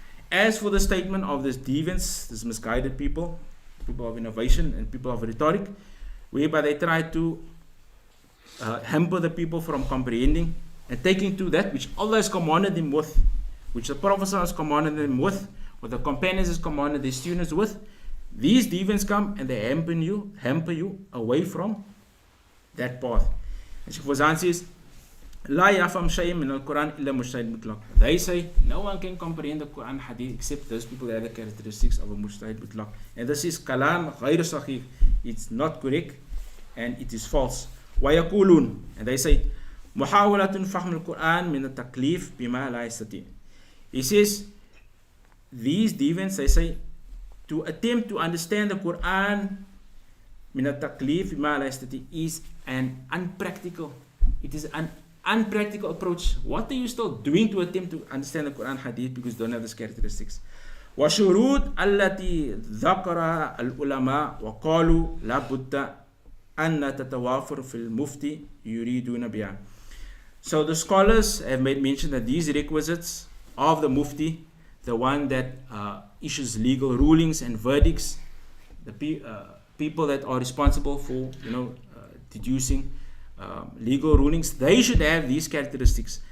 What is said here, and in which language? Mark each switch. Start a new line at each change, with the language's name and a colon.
English: As for the statement of these deviants, these misguided people of innovation and people of rhetoric, whereby they try to hamper the people from comprehending and taking to that which Allah has commanded them with, which the Prophet has commanded them with, what the companions has commanded their students with. These deviants come and they hamper you away from that path.
Arabic: And Shaykh Fawzaan says, لا يفهم شيء من القرآن إلا مجتهد مطلق.
English: They say no one can comprehend the Quran Hadith except those people that have the characteristics of a mujtahid mutlaq. And this is kalam
Arabic: غير صحيح.
English: It's not correct and it is false.
Arabic: ويقولون,
English: and they say
Arabic: محاولة فهم القرآن من التكليف بما لا يستطيع.
English: He says these deviants, they say, to attempt to understand the Quran
Arabic: من التكليف بما لا يستطيع
English: is an unpractical. It is an unpractical approach. What are you still doing to attempt to understand the Quran Hadith because you don't have these characteristics?
Arabic: وشروط التي ذكرها العلماء وقالوا لا بد أن تتوافر في المفتي يريدون بها.
English: So the scholars have made mention that these requisites of the mufti, the one that issues legal rulings and verdicts, the people that are responsible for deducing legal rulings, they should have these characteristics.